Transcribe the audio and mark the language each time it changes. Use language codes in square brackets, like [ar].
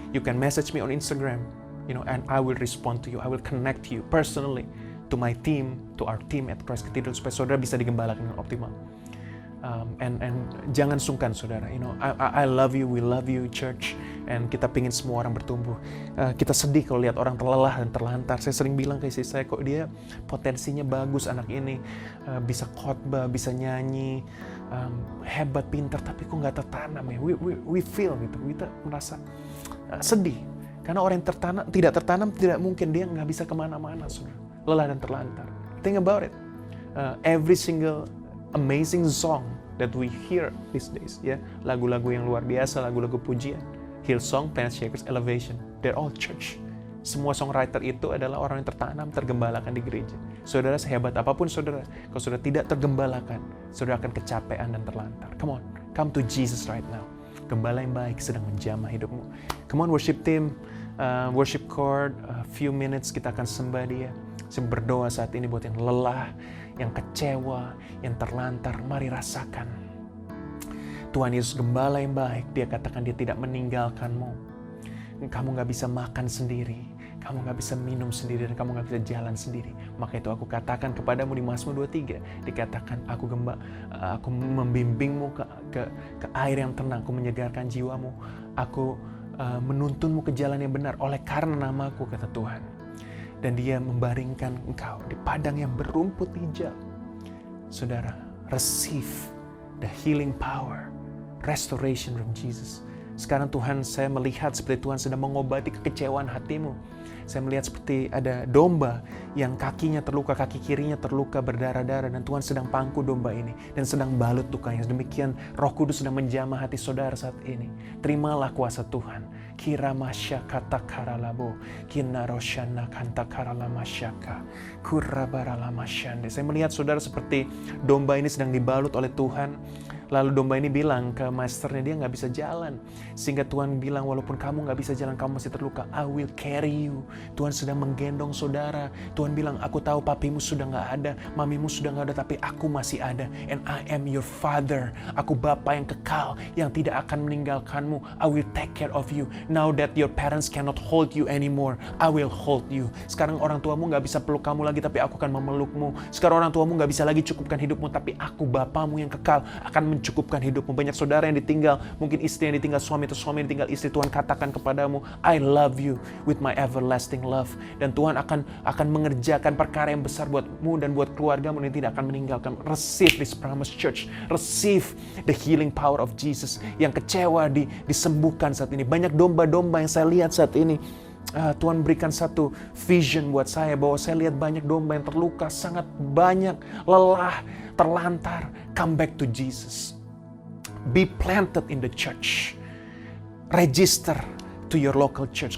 [en] You can message me on Instagram, and I will respond to you. I will connect you personally to my team, to our team at Christ Cathedral, [id] supaya saudara bisa digembalakan dengan optimal. [en] And [id] jangan sungkan, saudara. [en] I love you, we love you, church. [id] And kita pingin semua orang bertumbuh. Kita sedih kalau lihat orang terlelah dan terlantar. Saya sering bilang ke istri saya, kok dia potensinya bagus anak ini, bisa khotbah, bisa nyanyi, hebat, pintar, tapi kok nggak tertanam ya. [en] We feel [id] gitu, kita merasa sedih. Karena orang yang tidak tertanam, tidak mungkin dia nggak bisa kemana-mana, saudara. Lelah dan terlantar. [en] Think about it. Every single amazing song that we hear these days, [id] ya, lagu-lagu yang luar biasa, lagu-lagu pujian, [en] Hillsong, Planet-Shakers, Elevation, they're all church. [id] Semua songwriter itu adalah orang yang tertanam, tergembalakan di gereja. Saudara, sehebat apapun saudara, kalau saudara tidak tergembalakan, saudara akan kecapean dan terlantar. [en] Come on, come to Jesus right now. [id] Gembala yang baik sedang menjamah hidupmu. [en] Come on worship team, worship chord, a few minutes [id] kita akan sembah dia. Saya berdoa saat ini buat yang lelah, yang kecewa, yang terlantar, mari rasakan. Tuhan Yesus gembala yang baik, dia katakan dia tidak meninggalkanmu. Kamu gak bisa makan sendiri, kamu gak bisa minum sendiri, dan kamu gak bisa jalan sendiri. Maka itu aku katakan kepadamu di Mazmur 23, dikatakan aku membimbingmu ke air yang tenang, aku menyegarkan jiwamu, aku menuntunmu ke jalan yang benar oleh karena namaku, kata Tuhan. Dan dia membaringkan engkau di padang yang berumput hijau. [en] Saudara, receive the healing power, restoration from Jesus. [id] Sekarang Tuhan, saya melihat seperti Tuhan sedang mengobati kekecewaan hatimu. Saya melihat seperti ada domba yang kakinya terluka, kaki kirinya terluka berdarah-darah, dan Tuhan sedang pangku domba ini dan sedang balut lukanya. Demikian Roh Kudus sedang menjamah hati saudara saat ini. Terimalah kuasa Tuhan. Kira masyaka takaralabo, kina roshana kantakarala masyaka, kurabarala masyande. Saya melihat saudara seperti domba ini sedang dibalut oleh Tuhan. Lalu domba ini bilang ke masternya dia nggak bisa jalan. Sehingga Tuhan bilang, walaupun kamu nggak bisa jalan, kamu masih terluka, [en] I will carry you. [id] Tuhan sedang menggendong saudara. Tuhan bilang, aku tahu papimu sudah nggak ada, mamimu sudah nggak ada, tapi aku masih ada. [en] And I am your father. [id] Aku Bapa yang kekal, yang tidak akan meninggalkanmu. [en] I will take care of you. Now that your parents cannot hold you anymore, I will hold you. [id] Sekarang orang tuamu nggak bisa peluk kamu lagi, tapi aku akan memelukmu. Sekarang orang tuamu nggak bisa lagi cukupkan hidupmu, tapi aku Bapamu yang kekal akan mencukupkan hidupmu. Banyak saudara yang ditinggal, mungkin istri yang ditinggal suami atau suami yang ditinggal istri. Tuhan katakan kepadamu, [en] I love you with my everlasting love. [id] Dan Tuhan akan mengerjakan perkara yang besar buatmu dan buat keluargamu yang tidak akan meninggalkan. [en] Receive this promise, church. Receive the healing power of Jesus. [id] Yang kecewa disembuhkan saat ini. Banyak domba-domba yang saya lihat saat ini. Tuhan berikan satu vision buat saya, bahwa saya lihat banyak domba yang terluka, sangat banyak, lelah, terlantar. [en] Come back to Jesus. Be planted in the church. Register to your local church.